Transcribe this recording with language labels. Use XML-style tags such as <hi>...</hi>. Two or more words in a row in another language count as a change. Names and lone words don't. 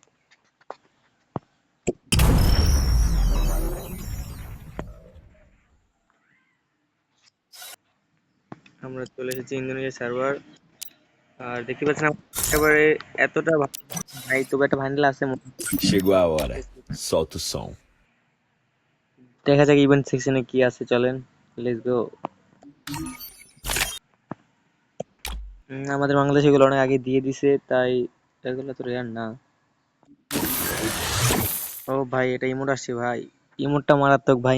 <bn>আমরা চলে এসেছি ইন্দোনেশিয়া সার্ভার। আর দেখতে পাচ্ছেন সার্ভারে এতটা ভাই, তবে একটা ভান্ডেল আছে</bn> <pt>Chegou a hora. Solta o som.</pt> <bn>দেখা যাক ইভেন্ট সেকশনে কি আছে, চলেন</bn> <en>let's go.</en> <bn>আমাদের বাংলাদেশ এগুলো অনেক আগে দিয়ে দিছে, তাই এগুলো তো রেয়ার না। ও ভাই, এটা ইমোট আসছে ভাই, ইমোটটা মারাত্মক ভাই।</bn>